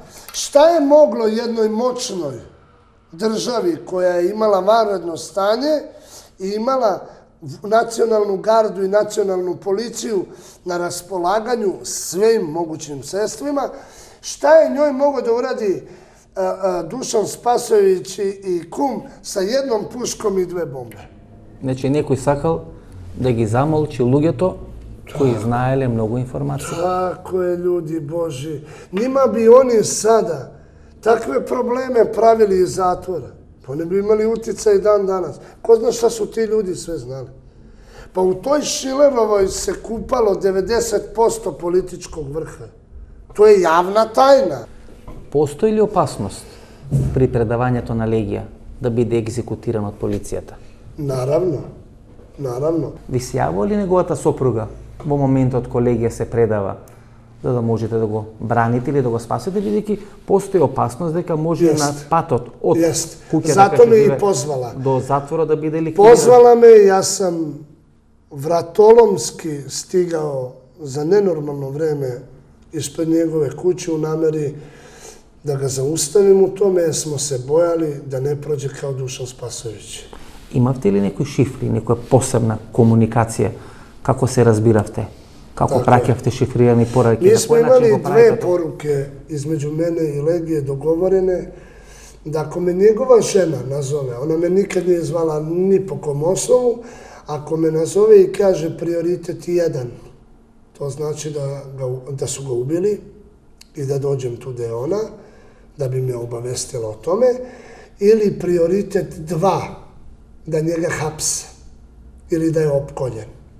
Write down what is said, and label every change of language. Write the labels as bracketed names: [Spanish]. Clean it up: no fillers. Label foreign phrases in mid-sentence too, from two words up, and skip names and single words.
[Serbian] Šta je moglo jednoj moćnoj državi koja je imala vanredno stanje i imala nacionalnu gardu i nacionalnu policiju na raspolaganju svim mogućim sredstvima, šta je njoj mogao da uradi Dušan Spasojević i kum sa jednom puškom i dve bombe? [Macedonian] Значи, некој сакал да ги замолчи луѓето кои знаеле многу информации. [Serbian] Tako je, ljudi Boži. Njima bi oni sada takve probleme pravili iz zatvora. Pa ne bi imali uticaj dan danas. Ko zna šta su ti ljudi sve znali? Pa u toj Šilerovoj se kupalo 90% političkog vrha. To je javna tajna. [Macedonian] Постои ли опасност при предавањето на легија да биде екзекутиран од полицијата? [Serbian] Naravno, naravno. [Macedonian] Ви се јавува ли неговата сопруга во моментот кога легија се предава, за да можете да го браните или да го спасите, бидејќи постои опасност дека може на патот од куќата [Serbian] Zato me i pozvala. [Macedonian] до затвора да биде ликвидиран? [Serbian] Pozvala me, ja sam vratolomski stigao za nenormalno vreme ispred njegove kuće u nameri da ga zaustavim u tome, jer smo se bojali da ne prođe kao Dušan Spasojević. [Macedonian] Имавте ли некои шифри, некоја посебна комуникација, како се разбиравте? Како праќавте шифрирани пораки? [Serbian] Mi smo imali dve poruke između mene i Legije dogovorene, da ako me njegova žena nazove, ona me nikad nije zvala ni po kom osnovu, ako me nazove i kaže prioritet 1, to znači da su ga ubili i da dođem tu gde je ona, da bi me obavestila o tome, ili prioritet 2, da njega hapse ili da je opkoljen.